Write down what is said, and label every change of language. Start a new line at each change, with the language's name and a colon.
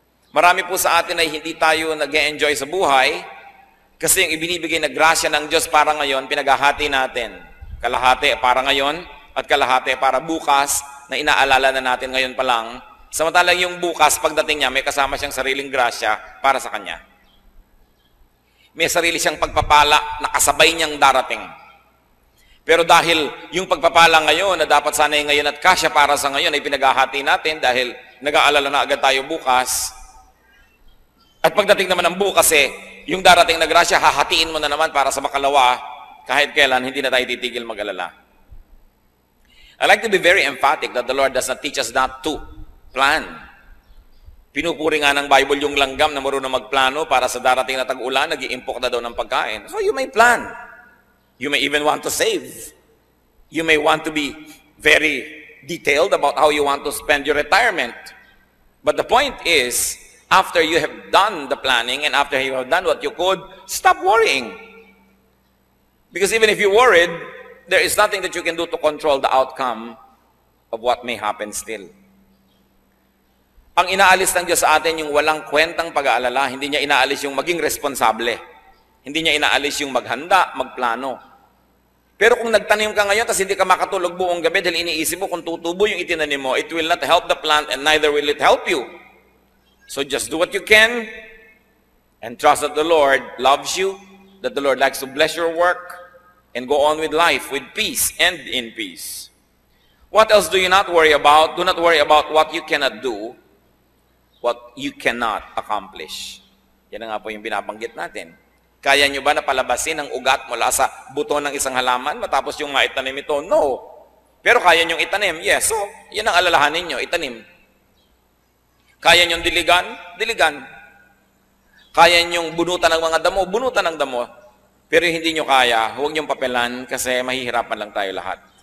Filipino: Marami po sa atin ay hindi tayo nag-e-enjoy sa buhay, kasi yung ibinibigay na grasya ng Diyos para ngayon, pinaghahati natin. Kalahati para ngayon, at kalahati para bukas, na inaalala na natin ngayon pa lang. Samantalang yung bukas, pagdating niya, may kasama siyang sariling grasya para sa kanya. May sarili siyang pagpapala na kasabay niyang darating. Pero dahil yung pagpapala ngayon na dapat sana'y ngayon at kasya para sa ngayon ay pinaghahati natin dahil nag-aalala na agad tayo bukas. At pagdating naman ng bukas yung darating na grasya, hahatiin mo na naman para sa makalawa kahit kailan hindi na tayo titigil mag-alala.
English: I like to be very emphatic that the Lord does not teach us not to plan.
Filipino: Pinupuri nga ng Bible yung langgam na marunong magplano para sa darating na tag-ulan, nag-iimpok na daw ng pagkain.
English: So you may plan. You may even want to save. You may want to be very detailed about how you want to spend your retirement. But the point is, after you have done the planning and after you have done what you could, stop worrying. Because even if you worried, there is nothing that you can do to control the outcome of what may happen still.
Filipino: Ang inaalis ng Diyos sa atin yung walang kwentang pag-aalala, hindi niya inaalis yung maging responsable. Hindi niya inaalis yung maghanda, magplano. Pero kung nagtanim ka ngayon tapos hindi ka makatulog buong gabi dahil iniisip mo kung tutubo yung itinanim mo,
English: it will not help the plant and neither will it help you. So just do what you can and trust that the Lord loves you, that the Lord likes to bless your work, and go on with life with peace and in peace. What else do you not worry about? Do not worry about what you cannot do, what you cannot accomplish.
Filipino: Yan na nga po yung binabanggit natin. Kaya nyo ba na palabasin ang ugat mula sa buto ng isang halaman matapos yung maitanim ito? No. Pero kaya nyong itanim? Yes. So, yan ang alalahanin nyo, itanim. Kaya nyong diligan? Diligan. Kaya nyong bunutan ng mga damo? Bunutan ng damo. Pero hindi nyo kaya, huwag nyong papelan kasi mahihirapan lang tayo lahat.